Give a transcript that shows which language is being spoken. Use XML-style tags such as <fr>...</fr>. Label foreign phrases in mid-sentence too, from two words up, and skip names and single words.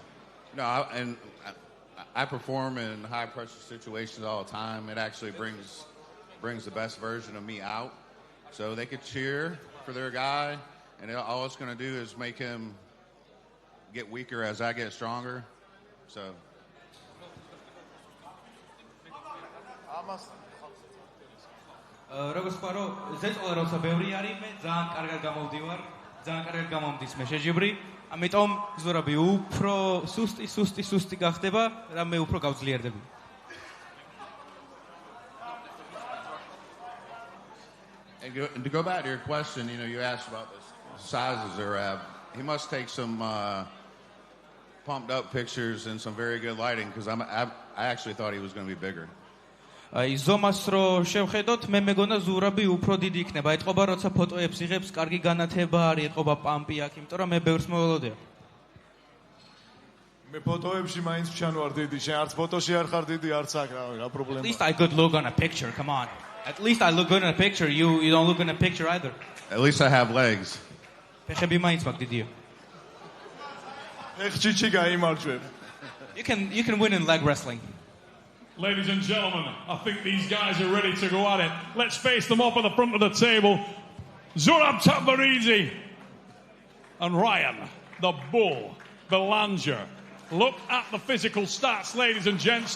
<en>No, I perform in high-pressure situations all the time. It actually brings the best version of me out. So they could cheer for their guy, and all it's going to do is make him get weaker as I get stronger. So...</en> <ka>როგორც ვთქვა, ზეწოლა როცა ბევრი არის, მე ძალიან კარგად გამოვდივარ, ძალიან კარგად გამომდის მე შეჯიბრი, ამიტომ ზურაბი უფრო სუსტი გახდება და მე უფრო გავძლიერდები.</ka> <en>And to go back to your question, you know, you asked about the size of Zurab. He must take some pumped up pictures and some very good lighting because I actually thought he was going to be bigger.</en> <ka>აი ზომას რო შევხედოთ, მე მეგონა ზურაბი უფრო დიდი იქნება. ეთყობა როცა ფოტოებს იღებს, კარგი განათება არის, ეთყობა პამპი აქვს, იმიტომ რომ მე ბევრს მოველოდია. მე ფოტოებში მაინც ვჩანვარ დიდი, შენ არც ფოტოში არ ხარ დიდი, არც აქ რა პრობლემაა.</ka> <en>At least I could look on a picture, come on. At least I look good in a picture. You don't look in a picture either. At least I have legs.</en> <ka>ფეხები მაინც მაქვს დიდია. ფეხჭიჭი გაიმარჯვებ.</ka> <en>You can win in leg wrestling. Ladies and gentlemen, I think these guys are ready to go at it. Let's face them up at the front of the table. Zurab Tabaridze and Ryan, the Bull, Belanger. Look at the physical stats, ladies and gents.</en>